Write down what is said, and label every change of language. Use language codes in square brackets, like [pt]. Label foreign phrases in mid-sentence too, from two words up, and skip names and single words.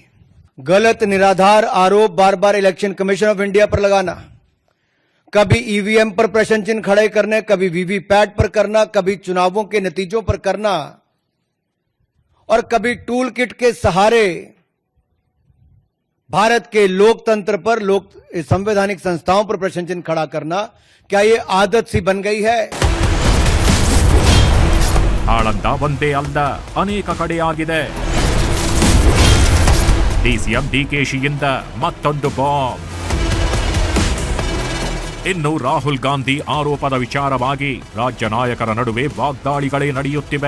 [hi] गलत निराधार आरोप बार बार इलेक्शन कमीशन ऑफ इंडिया पर लगाना, कभी ईवीएम पर प्रश्न चिन्ह खड़े करने, कभी वीवीपैट पर करना, कभी चुनावों के नतीजों पर करना और कभी [en] tool kit [hi] के सहारे भारत के लोकतंत्र पर, संवैधानिक संस्थाओं पर प्रश्न चिन्ह खड़ा करना, क्या ये आदत सी बन गई है? [kn] ಆಳಂದ ಒಂದೇ ಅಲ್ಲ, ಅನೇಕ ಕಡೆ ಆಗಿದೆ. DCM DKಶಿಯಿಂದ ಮತ್ತೊಂದು ಬಾಂಬ್. ಇನ್ನು ರಾಹುಲ್ ಗಾಂಧಿ ಆರೋಪದ ವಿಚಾರವಾಗಿ ರಾಜ್ಯ ನಾಯಕರ ನಡುವೆ ವಾಗ್ದಾಳಿಗಳೇ ನಡೆಯುತ್ತಿವೆ.